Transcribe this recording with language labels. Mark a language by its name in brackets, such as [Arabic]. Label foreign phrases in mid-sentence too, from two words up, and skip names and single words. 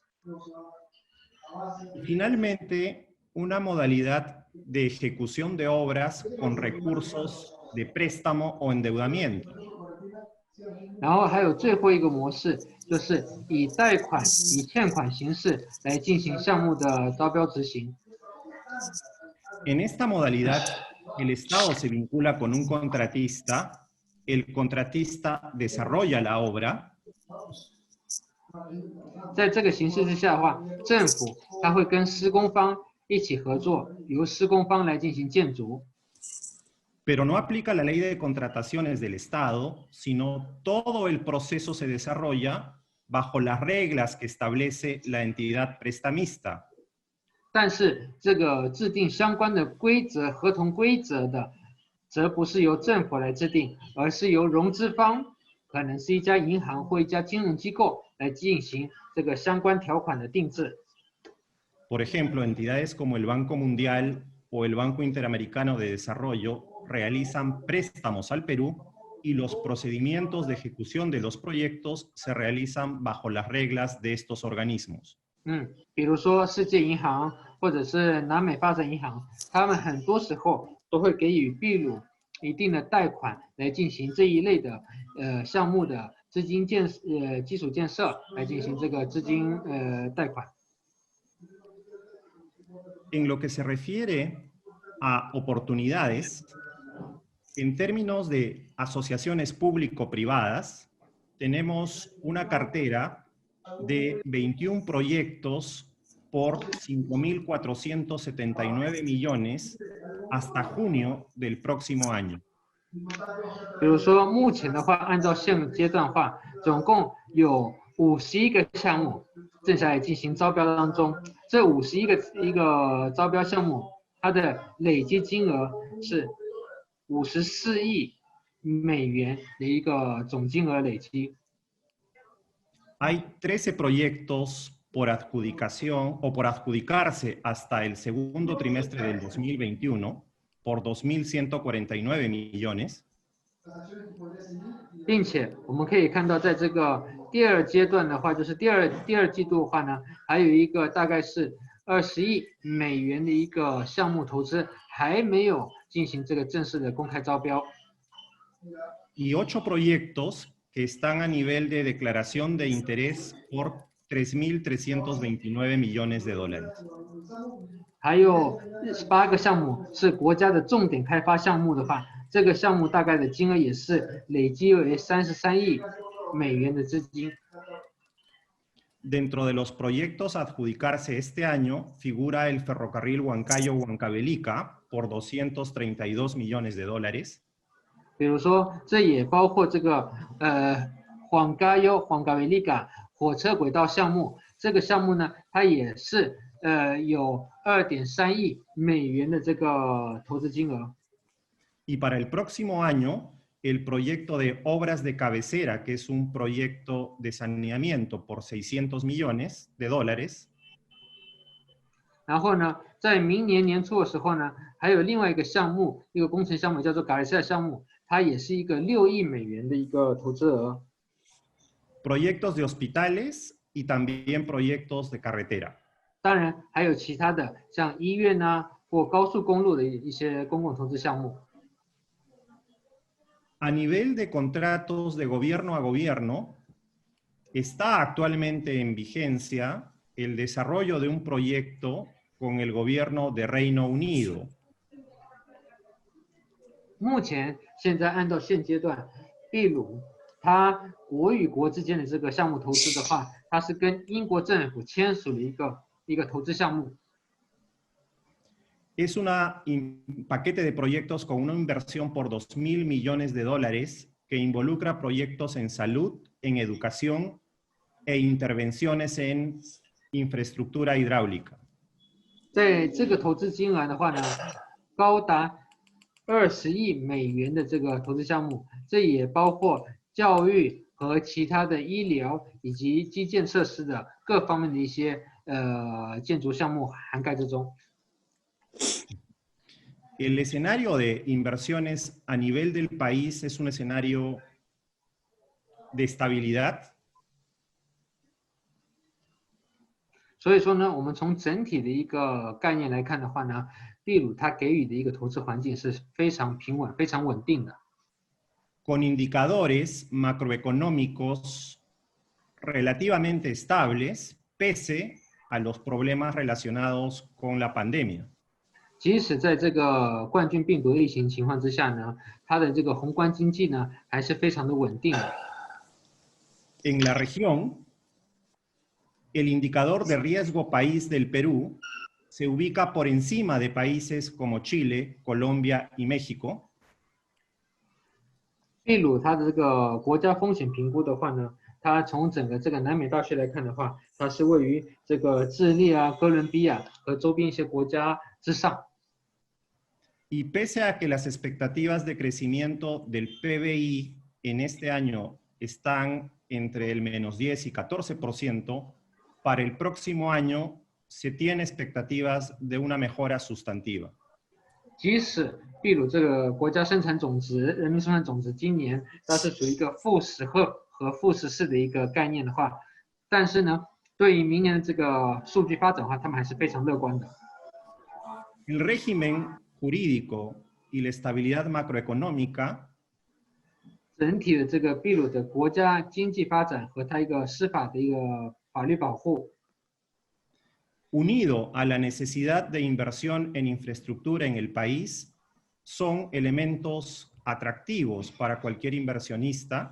[Spanish] Finalmente, una modalidad de ejecución de obras con recursos de préstamo o endeudamiento. [Chinese] 然后还有最后一个模式，就是以贷款、以欠款形式来进行项目的招标执行。 [Spanish] En esta modalidad, el Estado se vincula con un contratista, el contratista desarrolla la obra. [Chinese] 在这个形式之下的话，政府它会跟施工方一起合作，由施工方来进行建筑。 [Spanish] Pero no aplica la ley de contrataciones del Estado, sino todo el proceso se desarrolla bajo las reglas que establece la entidad prestamista. [Chinese] 但是这个制定相关的规则、合同规则的，则不是由政府来制定，而是由融资方，可能是一家银行或一家金融机构来进行这个相关条款的定制。 [Spanish] Por ejemplo, entidades como el Banco Mundial o el Banco Interamericano de Desarrollo realizan préstamos al Perú y los procedimientos de ejecución de los proyectos se realizan bajo las reglas de estos organismos. [Chinese] 比如说世界银行或者是南美发展银行，他们很多时候都会给予秘鲁一定的贷款来进行这一类的项目的资金基础建设，来进行这个资金贷款。 [Spanish] En lo que se refiere a oportunidades, en términos de asociaciones público-privadas, tenemos una cartera de 21 proyectos por 5.479 millones hasta junio del próximo año. [Chinese] 比如说，目前的话，按照现阶段的话，总共有51个项目正在进行招标当中。这51个招标项目，它的累计金额是54亿美元的一个总金额累积。 [Spanish] Hay 13 proyectos por adjudicación o por adjudicarse hasta el segundo trimestre del 2021 por 2.149 millones. [Chinese] 并且我们可以看到，在这个第二阶段的话，就是第二季度的话呢，还有一个大概是20亿美元的一个项目投资，还没有进行这个正式的公开招标。 [Spanish] Y 8 proyectos que están a nivel de declaración de interés por 3.329 millones de dólares. [Chinese] 还有8个项目是国家的重点开发项目的话，这个项目大概的金额也是累积为33亿美元的资金。 [Spanish] Dentro de los proyectos a adjudicarse este año figura el ferrocarril Huancayo-Huancavelica por 232 millones de dólares. [Chinese] 比如说，这也包括这个Huancayo-Huancavelica 火车轨道项目。这个项目呢，它也是有2.3亿美元的这个投资金额。 [Spanish] Y para el próximo año, el proyecto de obras de cabecera, que es un proyecto de saneamiento por 600 millones de dólares. [Chinese] 然后呢，在明年年初的时候呢，还有另外一个项目，一个工程项目叫做卡雷塞项目，它也是一个6亿美元的一个投资额。 [Spanish] Proyectos de hospitales y también proyectos de carretera. [Chinese] 当然，还有其他的，像医院啊或高速公路的一些公共投资项目。 [Spanish] A nivel de contratos de gobierno a gobierno, está actualmente en vigencia el desarrollo de un proyecto con el gobierno de Reino Unido. [Chinese] 目前，现在按照现阶段，秘鲁它国与国之间的这个项目投资的话，它是跟英国政府签署了一个投资项目。 [Spanish] Es un paquete de proyectos con una inversión por 2.000 millones de dólares que involucra proyectos en salud, en educación e intervenciones en infraestructura hidráulica. [Chinese] 在这个投资金额的话呢，高达20亿美元的这个投资项目，这也包括教育和其他的医疗以及基建设施的各方面的一些建筑项目涵盖之中。 [Spanish] El escenario de inversiones a nivel del país es un escenario de estabilidad. [Chinese] 所以说呢，我们从整体的一个概念来看的话呢，秘鲁它给予的一个投资环境是非常平稳、非常稳定的。 [Spanish] Con indicadores macroeconómicos relativamente estables, pese a los problemas relacionados con la pandemia. [Chinese] 即使在这个冠状病毒疫情情况之下呢，它的这个宏观经济呢还是非常的稳定的。 [Spanish] En la región, el indicador de riesgo país del Perú se ubica por encima de países como Chile, Colombia y México. [Chinese] 秘鲁它的这个国家风险评估的话呢， 它从整个这个南美大区来看的话，它是位于这个智利啊、哥伦比亚和周边一些国家之上。 [Spanish] Y pese a que las expectativas de crecimiento del PBI en este año están entre el -10 y 14%, para el próximo año se tiene expectativas de una mejora sustantiva. [Chinese] 即使秘鲁这个国家生产总值、人民生产总值今年它是属于一个-10和-14的一个概念的话，但是呢，对于明年的这个数据发展的话，他们还是非常乐观的。 [Spanish] El régimen jurídico y la estabilidad macroeconómica [Chinese] 整体的这个秘鲁的国家经济发展和它一个司法的一个法律保护， [Spanish] unido a la necesidad de inversión en infraestructura en el país, son elementos atractivos para cualquier inversionista